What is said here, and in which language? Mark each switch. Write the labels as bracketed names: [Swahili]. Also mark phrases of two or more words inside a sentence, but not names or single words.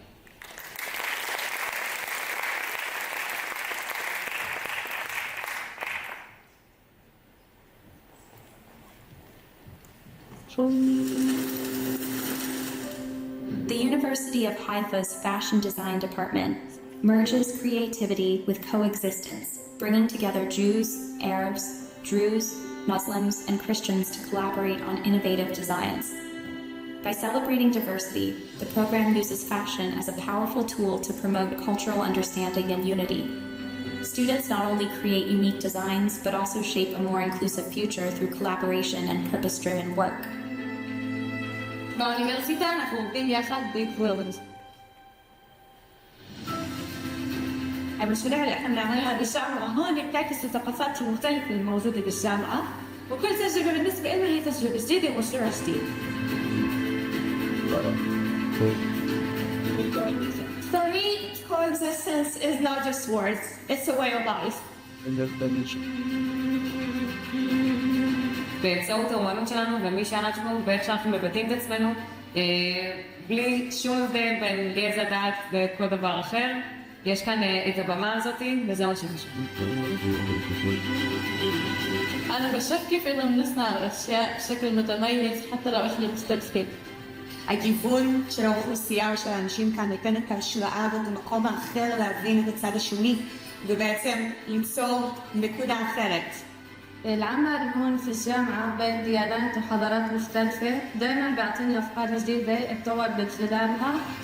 [English] The University of Haifa's Fashion Design Department merges creativity with coexistence, bringing together Jews, Arabs, Druze, Muslims, and Christians to collaborate on innovative designs. By celebrating diversity, the program uses fashion as a powerful tool to promote cultural understanding and unity. Students not only create unique designs, but also shape a more inclusive future through collaboration and purpose-driven work. [Hebrew] באוניברסיטה אנחנו עובדים יחד בקבוצות. [Arabic] المشاريع اللي احنا بنعملها بالجامعة هون بتعكس الثقافات المختلفة الموجودة بالجامعة، وكل تجربة بالنسبة لنا هي تجربة جديدة ومشروع جديد. [English] For me, coexistence is not just words, it's a way of life. [Hebrew] באמצעות האומנות שלנו ומי שאנחנו ואיך שאנחנו מבטאים את עצמנו, בלי שום הבדל בין גזע, דת וכל דבר אחר. יש כאן את הבמה הזאת, וזה מה שחשוב. [Arabic] أنا بشوف كيف إنه بنصنع الأشياء بشكل متميز حتى لو إحنا مختلفين. [Hebrew] הגיוון של האוכלוסייה ושל האנשים כאן ניתן את ההשראה ואת המקום האחר להבין את הצד השני ובעצם למצוא נקודה אחרת. [Arabic] العمل هون في الجامعة بين ديانات وحضارات مختلفة دائما بيعطيني أفكار جديدة اتطور من خلالها.